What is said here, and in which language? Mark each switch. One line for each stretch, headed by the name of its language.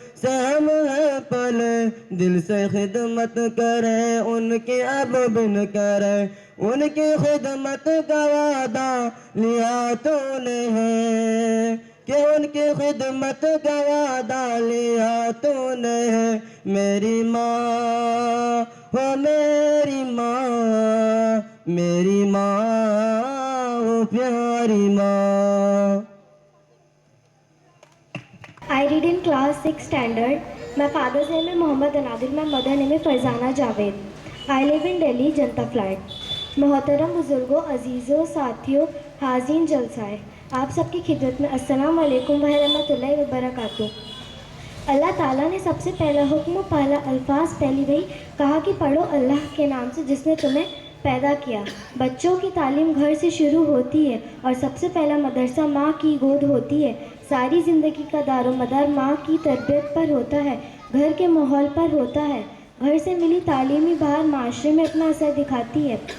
Urdu: سے ہم ہیں پلے، دل سے خدمت کریں ان کی اب بن کریں، ان کی خدمت کا وعدہ لیا تو نے ہے، کہ ان کی خدمت کا وعدہ لیا تو نے ہے، میری ماں ہو میری ماں، میری ماں ہو پیاری ماں۔
English: I read in class 6 standard. My father's name is Mohammad Anadir. My mother name is Farzana Javed. I live in Delhi, Janta Flat.
Urdu: محترم بزرگوں، عزیزوں، ساتھیوں، حاضرین جلسائے، آپ سب کی خدمت میں السلام علیکم ورحمۃ اللہ وبرکاتہ۔ اللہ تعالیٰ نے سب سے پہلا حکم و پہلا الفاظ پہلی وہی کہا کہ پڑھو اللہ کے نام سے جس نے تمہیں پیدا کیا۔ بچوں کی تعلیم گھر سے شروع ہوتی ہے اور سب سے پہلا مدرسہ ماں کی گود ہوتی ہے۔ ساری زندگی کا دار و مدار ماں کی تربیت پر ہوتا ہے، گھر کے ماحول پر ہوتا ہے۔ گھر سے ملی تعلیمی بہار معاشرے میں اپنا اثر دکھاتی ہے۔